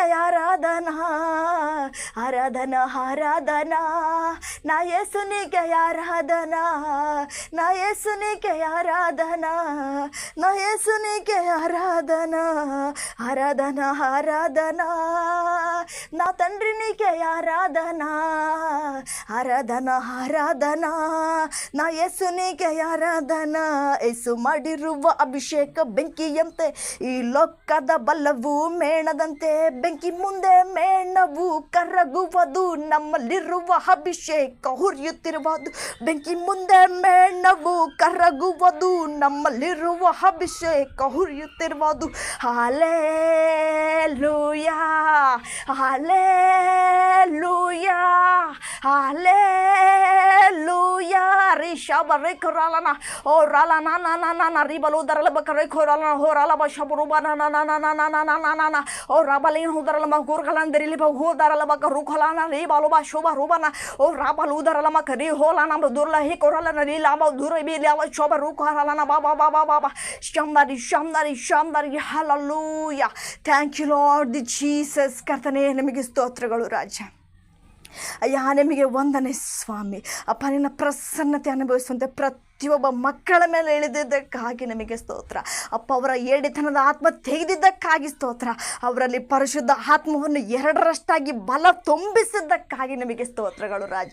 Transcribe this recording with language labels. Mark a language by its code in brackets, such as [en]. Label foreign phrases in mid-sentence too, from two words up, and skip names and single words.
[te] ఆరాధన ఆరాధన ఆరాధన, నా యేసు నీకే ఆరాధన నా యేసు నీకే ఆరాధన నా యేసు నీకే ఆరాధన ఆరాధన ఆరాధన, నా తండ్రి నీకే ఆరాధన [kn] ಆರಾಧನಾ ಆರಾಧನಾ, ನಾ ಯೇಸುನಿಗೆ ಆರಾಧನಾ. ಯೇಸು ಮಾಡಿರುವ ಅಭಿಷೇಕ ಬೆಂಕಿಯಂತೆ, ಈ ಲೋಕದ ಬಲವು ಮೇಣದಂತೆ, ಬೆಂಕಿ ಮುಂದೆ ಮೇಣವು ಕರಗುವುದು, ನಮ್ಮಲ್ಲಿರುವ ಅಭಿಷೇಕ ಹುರಿಯುತ್ತಿರುವುದು. ಬೆಂಕಿ ಮುಂದೆ ಮೇಣವು ಕರಗುವುದು, ನಮ್ಮಲ್ಲಿರುವ ಅಭಿಷೇಕ ಹುರಿಯುತ್ತಿರುವುದು. ಹಾಲೆಲೂಯಾ ಹಾಲೆಲೂಯಾ ಹಾಲೆಲೂಯಾ. ರಿಷಭ ರೇಖರಾಲನ ಓ ರಾಲನ ನನ್ನ ರಿಬಲು ದರಲ ಬಕರೆ ಖೋರಾಲನ ಹೋ ರಾಲಬ ಶಬರುಬ ನನ ಓ ರಾಬಲಿನ ಹುದರಲ ಮಗುರ್ಗಲಂದರಿಲಿ ಹೋದರಲ ಬಕ ರುಖಲಾನ ರಿಬಲು ಬಾ ಶೋಭ ರೂಬನ ಓ ರಾಬಲು ಉದರಲ ಮಕರಿ ಹೋಲಾನ ದುರ್ಲ ಹಿ ಕೊರಲನ ರೀಲಾಬ ದುರ ಬಿಲಿಯಾವ ಶೋಭ ರುಖಲಾನ ಬಾಬಾ ಬಾಬಾ ಬಾಬಾ ಶಂದರಿ ಶಂದರಿ ಶಂದರಿ. ಹಲ್ಲೆಲೂಯಾ. [en] thank you Lord the Jesus. [kn] ಕರ್ತನೇ ನಿಮಗೆ ಸ್ತೋತ್ರಗಳು ರಾಜ. ಅಯ್ಯ ನಿಮಗೆ ವಂದನೆ ಸ್ವಾಮಿ. ಅಪ್ಪ ನಿನ್ನ ಪ್ರಸನ್ನತೆ ಅನುಭವಿಸುವಂತೆ ಪ್ರತಿಯೊಬ್ಬ ಮಕ್ಕಳ ಮೇಲೆ ಇಳಿದಿದ್ದಕ್ಕಾಗಿ ನಿಮಗೆ ಸ್ತೋತ್ರ ಅಪ್ಪ. ಅವರ ಏಡಿತನದ ಆತ್ಮ ತೆಗೆದಿದ್ದಕ್ಕಾಗಿ ಸ್ತೋತ್ರ. ಅವರಲ್ಲಿ ಪರಿಶುದ್ಧ ಆತ್ಮವನ್ನು ಎರಡರಷ್ಟಾಗಿ ಬಲ ತುಂಬಿಸಿದ್ದಕ್ಕಾಗಿ ನಿಮಗೆ ಸ್ತೋತ್ರಗಳು ರಾಜ.